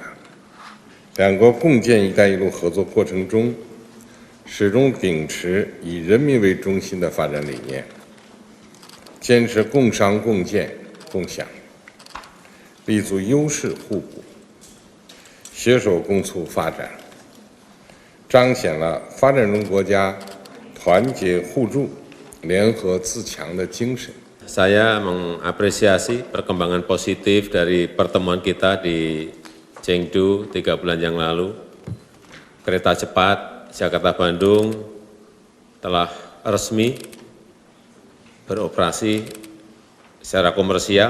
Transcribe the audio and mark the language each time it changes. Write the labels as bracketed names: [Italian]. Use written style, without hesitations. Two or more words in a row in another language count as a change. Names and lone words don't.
[Chinese] 两国共建“一带一路”合作过程中，始终秉持以人民为中心的发展理念，坚持共商共建共享，立足优势互补，携手共促发展，彰显了发展中国家团结互助、联合自强的精神。 [Indonesian] Saya mengapresiasi perkembangan positif dari pertemuan kita di Chengdu 3 bulan yang lalu. Kereta cepat Jakarta-Bandung telah resmi beroperasi secara komersial.